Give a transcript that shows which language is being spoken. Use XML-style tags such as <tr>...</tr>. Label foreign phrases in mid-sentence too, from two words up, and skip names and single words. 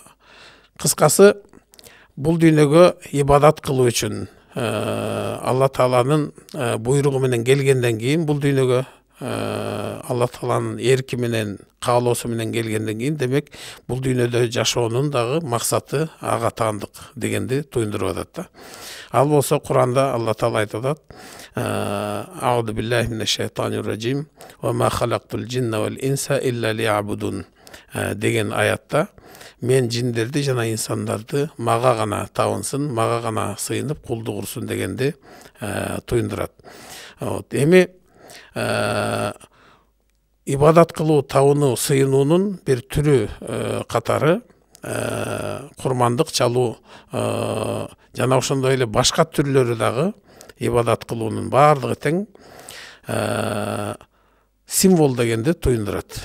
<ky>Кыскасы, бул дүйнөгө ибадат кылуу үчүн Алла Тааланын буйругу менен келгенден кийин, бул дүйнөгө Алла Тааланын эрки менен, каалоосу менен келгенден кийин, демек бул дүйнөдө жашоонун дагы максаты ага таандык дегенди туюндуруп атат да. Ал болсо Куранда Алла Таала айтып атат:</ky> <ar>"أعوذ بالله من الشيطان الرجيم وما خلقت الجن والإنس إلا ليعبدون"</ar> <ky>деген аятта мен жиндерди жана инсандарды мага гана табынсын, мага гана сыйынып кулдук кылсын дегенди туюндурат. Эми ибадат кылуу, табынуу, сыйынуунун бир түрү катары курмандык чалуу жана ошондой эле башка түрлөрү дагы ибадат кылуунун баардыгы тең символ дегенди туюндурат.</ky>